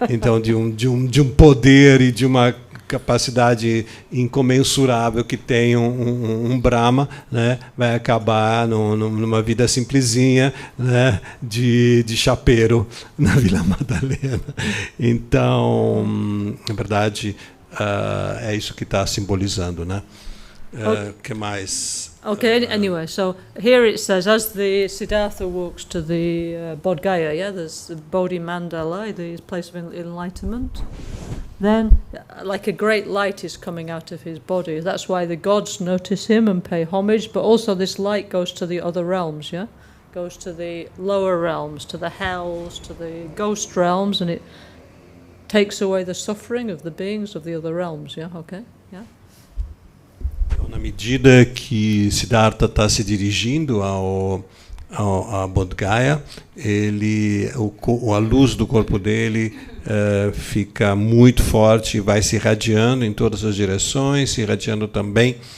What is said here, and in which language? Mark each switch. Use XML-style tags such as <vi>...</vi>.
<pt>Então, de um poder e de uma capacidade incomensurável que tem um Brahma, né, vai acabar numa vida simplesinha, né, de chapeiro na Vila Madalena. Então, na verdade, é isso que está simbolizando, né? Que mais?</pt> <en>Okay, anyway, so here it says, as the Siddhartha walks to the Bodh Gaya, yeah, there's the Bodhi Mandala, the place of enlightenment, then like a great light is coming out of his body. That's why the gods notice him and pay homage, but also this light goes to the other realms, yeah? Goes to the lower realms, to the hells, to the ghost realms, and it takes away the suffering of the beings of the other realms, yeah, okay, yeah?</en> <pt>Então, na medida que Siddhartha está se dirigindo a Bodh Gaya, a luz do corpo dele fica muito forte e vai se irradiando em todas as direções, se irradiando também.</pt>